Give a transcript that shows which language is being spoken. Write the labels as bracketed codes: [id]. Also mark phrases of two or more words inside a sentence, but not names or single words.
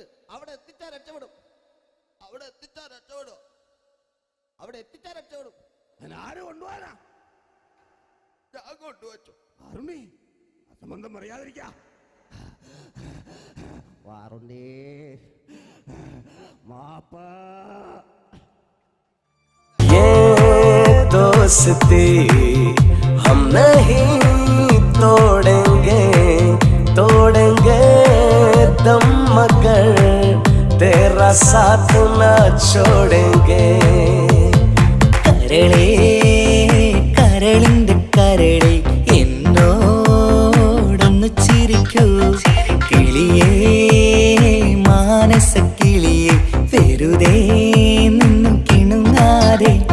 [ml] അവിടെ എത്തിച്ചാൽ രക്ഷപ്പെടും. അവിടെ എത്തിച്ചാൽ രക്ഷപ്പെടും. ഞാൻ ആരും കൊണ്ടുപോകാനാ? ഞാൻ കൊണ്ടുവച്ചു. അരുണി, അസംബന്ധം പറയാതിരിക്ക. വാറുണ്ണി, മാപ്പ. [hi] दोस्ती हम नहीं तोड़ेंगे, तोड़ेंगे दम मगर तेरा साथ न छोड़ेंगे. [ml] കരളേ കരളിന്റെ കരളേ എന്നോടൊന്ന് ചിരിക്കൂ. കിളിയേ മാനസ കിളിയേ വെറുതെ നിന്നും കിണുങ്ങാതെ.